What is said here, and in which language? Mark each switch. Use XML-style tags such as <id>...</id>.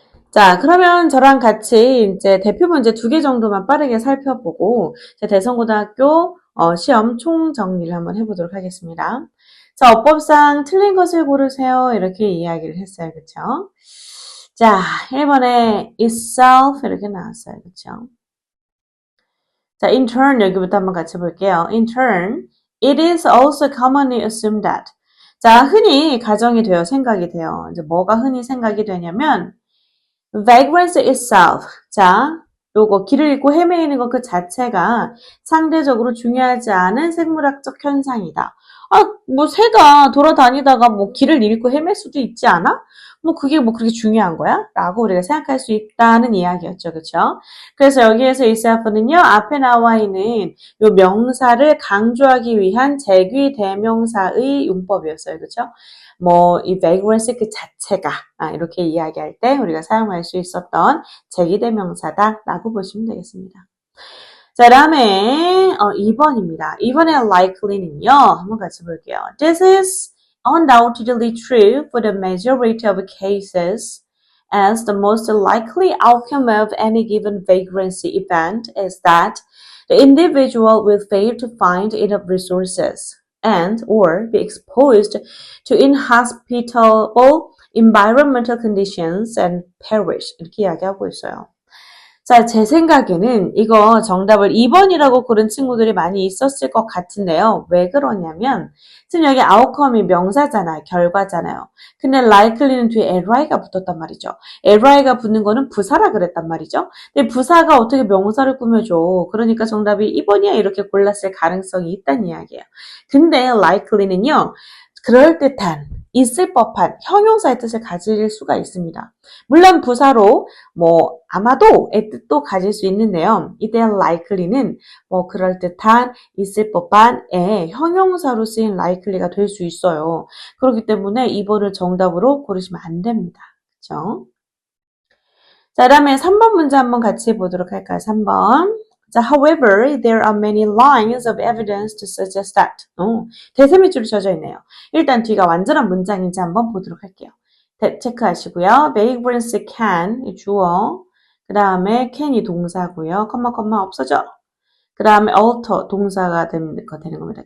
<ko>자, 그러면 저랑 같이 이제 대표 문제 2개 정도만 빠르게 살펴보고 대성고등학교 시험 총 정리를 한번 해보도록 하겠습니다. 자, 어법상 틀린 것을 고르세요. 이렇게 이야기를 했어요. 그쵸? 자, 1번에 itself 이렇게 나왔어요. 그쵸? 자,</ko> <en>in turn</en> <ko>여기부터 한번 같이 볼게요.</ko> <en>In turn, it is also commonly assumed that.</en> <ko>자, 흔히 가정이 돼요. 생각이 돼요. 이제 뭐가 흔히 생각이 되냐면</ko> <en>vagrance itself.</en> <ko>자, 요거 길을 잃고 헤매이는 것 그 자체가 상대적으로 중요하지 않은 생물학적 현상이다. 뭐 새가 돌아다니다가 뭐 길을 잃고 헤맬 수도 있지 않아? 뭐 그게 뭐 그렇게 중요한 거야? 라고 우리가 생각할 수 있다는 이야기였죠. 그쵸? 그래서 여기에서 itself는요, 앞에 나와 있는 요 명사를 강조하기 위한 제귀 대명사의 용법이었어요. 그쵸? 뭐, 이 vagrance 그 자체가, 이렇게 이야기할 때 우리가 사용할 수 있었던 제기대명사다라고 보시면 되겠습니다. 자, 다음에 2번입니다. 2번의 likely는요. 한번 같이 볼게요.</ko> <en>This is undoubtedly true for the majority of cases as the most likely outcome of any given vagrancy event is that the individual will fail to find enough resources and or be exposed to inhospitable environmental conditions and perish.</en> <ko>이렇게 이야기하고 있어요. 자, 제 생각에는 이거 정답을 2번이라고 고른 친구들이 많이 있었을 것 같은데요. 왜 그러냐면 지금 여기 outcome이 명사잖아요. 결과잖아요. 근데 likely는 뒤에 ly가 붙었단 말이죠. ly가 붙는 거는 부사라 그랬단 말이죠. 근데 부사가 어떻게 명사를 꾸며줘. 그러니까 정답이 2번이야 이렇게 골랐을 가능성이 있다는 이야기예요. 근데 likely는요. 그럴듯한, 있을 법한 형용사의 뜻을 가질 수가 있습니다. 물론 부사로 아마도의 뜻도 가질 수 있는데요. 이때 likely는 그럴듯한, 있을 법한의 형용사로 쓰인 likely가 될 수 있어요. 그렇기 때문에 2번을 정답으로 고르시면 안 됩니다. 그렇죠? 자, 다음에 3번 문제 한번 같이 보도록 할까요? 3번.</ko> <en>자, however, there are many lines of evidence to suggest that.</en> <ko>대세미줄이 져져 있네요. 일단 뒤가 완전한 문장인지 한번 보도록 할게요. 체크하시고요.</ko> <en>vagrancy can, 주어.</en> <ko>그 다음에 can이 동사고요. 컴마 없어져. 그 다음에 alter, 동사가 되는 겁니다.</ko>